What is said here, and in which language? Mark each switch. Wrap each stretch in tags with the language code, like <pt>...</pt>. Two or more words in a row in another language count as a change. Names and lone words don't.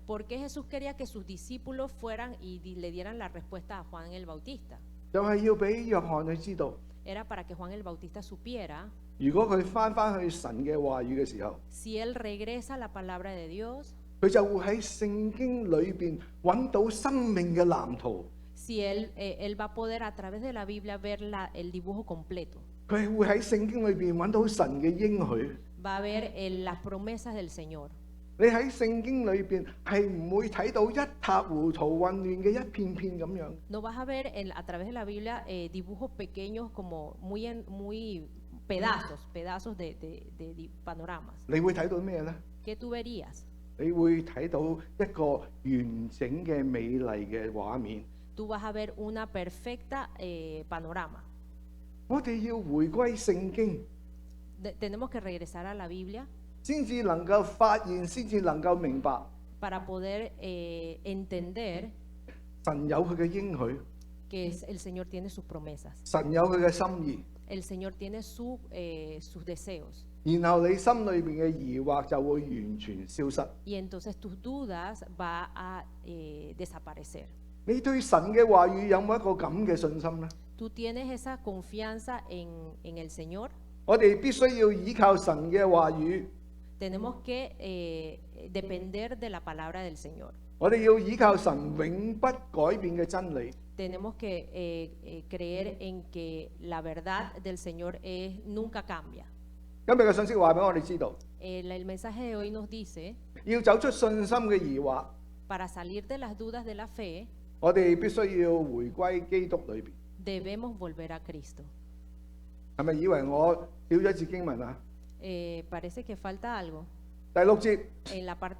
<es>¿Por qué Jesús quería que sus discípulos fueran y le dieran la respuesta a Juan el Bautista?</es> <yue>就係要俾約翰去知道，</yue> <es>Era para que Juan el Bautista supiera,</es> <yue>如果佢翻去神嘅話語嘅時候，</yue> <es>si él regresa a la palabra de Dios,</es> <yue>佢就會喺聖經裏邊揾到生命嘅藍圖，</yue> <es>si él va a poder a través de la Biblia ver el dibujo completo,</es> <yue>佢會喺聖經裏邊揾到神嘅應許。</yue> <es>va a ver las promesas del Señor.</es> <yue>你喺聖經裏邊係唔會睇到一塌糊塗混亂嘅一片片咁樣，</yue> <es>No vas a ver a través de la Biblia dibujos pequeños como muy pedazos de panoramas.</es> <yue>你會睇到咩呢？</yue> <es>¿Qué tú verías?</es> <yue>你會睇到一個完整嘅美麗嘅畫面。</yue> <es>Tú vas a ver una perfecta panorama.</es> <yue>我哋要回歸聖經，</yue> <es>Tenemos que regresar a la Biblia</es> <yue>先至能夠發現，先至能夠明白</yue> <es>para poder entender</es> <yue>神有佢嘅應許，</yue> <es>que el Señor tiene sus promesas,</es> <yue>神有佢嘅心意。</yue> <es>el Señor tiene sus deseos,</es> <yue>然後你心裏邊嘅疑惑就會完全消失。</yue> <es>y entonces tus dudas va a desaparecer.</es> <yue>你對神嘅話語有冇一個咁嘅信心呢？</yue> <es>Tú tienes esa confianza en el Señor.</es> <yue>我哋必須要依靠神嘅話語，</yue> <es>Tenemos que depender de la palabra del Señor.</es> <yue>我哋要依靠神永不改變嘅真理。</yue> <es>Tenemos que creer en que la verdad del Señor nunca cambia.</es> <yue>今日嘅信息話俾我哋知道，</yue> <es>El mensaje de hoy nos dice,</es> <yue>要走出信心嘅疑惑，</yue> <es>para salir de las dudas de la fe,</es> <yue>我哋必須要回歸基督裏邊。</yue> <es>debemos volver a Cristo.</es> <yue>係咪以為我少咗一節經文啊？</yue> <es>Parece que falta algo.</es> <yue>第6節，</yue> <es>En la parte,</es>